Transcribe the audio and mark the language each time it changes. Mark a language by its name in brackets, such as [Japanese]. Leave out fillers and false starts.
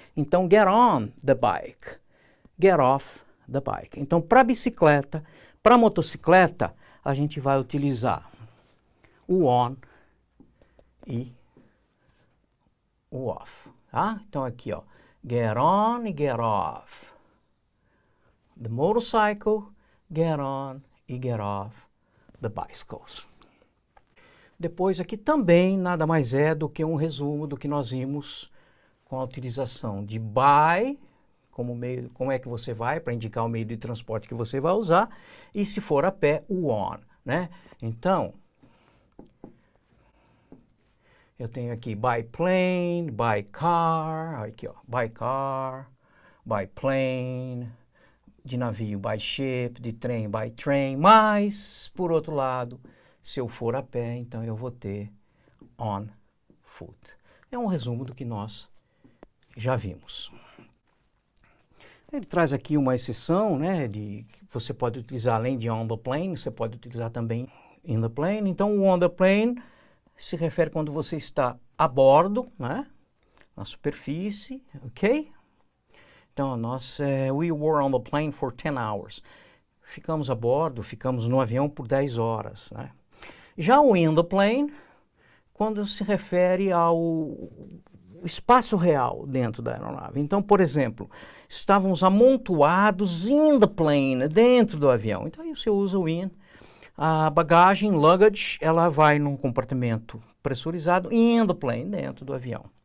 [English] Então, get on the bike. Get off the bike. [Portuguese] Então, para bicicleta, para motocicleta, a gente vai utilizar o on e o off. Tá? Então, aqui, ó. Get on e get off. [English] The motorcycle, get on e get off the bicycles. [Portuguese] Depois aqui também nada mais é do que um resumo do que nós vimos com a utilização de by, como é que você vai, para indicar o meio de transporte que você vai usar, e se for a pé, o on, né? Então, eu tenho aqui by plane, by car, aqui ó, by plane, de navio by ship, de trem by train, mas, por outro lado, se eu for a pé, então eu vou ter on foot. É um resumo do que nós já vimos. Ele traz aqui uma exceção, né, de que você pode utilizar além de on the plane, você pode utilizar também in the plane. Então, o on the plane se refere quando você está a bordo, né, na superfície, ok? [English] Então, we were on the plane for 10 hours. [Portuguese] Ficamos a bordo, ficamos no avião por 10 horas, né? Já o in the plane, quando se refere ao espaço real dentro da aeronave. Então, por exemplo, estávamos amontoados in the plane, dentro do avião. Então, aí você usa o in. A bagagem, luggage, ela vai num compartimento pressurizado in the plane, dentro do avião.